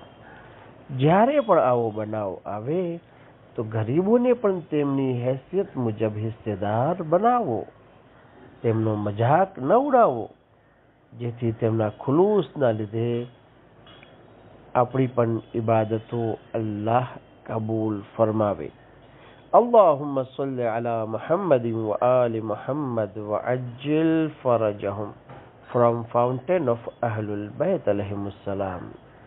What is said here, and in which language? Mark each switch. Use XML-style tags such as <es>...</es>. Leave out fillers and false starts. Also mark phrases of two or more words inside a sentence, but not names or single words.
<gu>જ્યારે પણ આવો બનાવ આવે તો ગરીબોને પણ તેમની હેસિયત મુજબ હિસ્સેદાર બનાવો. તેમનો મજાક ન ઉડાવો, જેથી તેમના ખુલૂસના લીધે આપણી પણ ઇબાદતો અલ્લાહ કબૂલ ફરમાવે.</gu> <ar>اللهم صل على محمد وآل محمد وعجل فرجهم.</ar> <en>From Fountain of Ahlul Bayt</en> <ar>عليهم السلام.</ar>